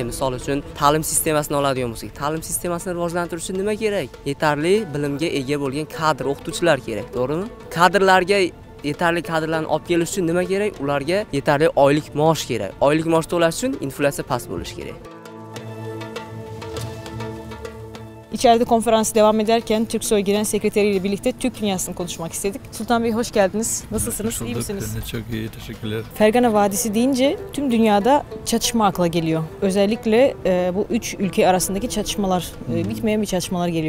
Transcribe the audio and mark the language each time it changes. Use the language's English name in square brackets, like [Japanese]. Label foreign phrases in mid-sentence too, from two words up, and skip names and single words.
[Uzbek] Misol uchun, ta'lim sistemasini oladigan bo'lsak, ta'lim sistemasini rivojlantirish uchun nima kerak? Yetarli bilimga ega bo'lgan kadr, o'qituvchilar kerak, to'g'rimi? Kadrlarga yetarli kadrlarni olib kelish uchun nima kerak? Ularga yetarli oylik maosh kerak. Oylik maosh to'lash uchun inflyatsiya past bo'lishi kerak. [Turkish] İçeride konferans devam ederken Türksoy Genel Sekreteri ile birlikte Türk dünyasını konuşmak istedik. Sultan Bey hoş geldiniz. Nasılsınız? İyi misiniz? Çok iyi, teşekkürler. Fergana Vadisi deyince tüm dünyada çatışma akla geliyor. Özellikle bu üç ülke arasındaki çatışmalar, bitmeyen bir çatışmalar geliyor.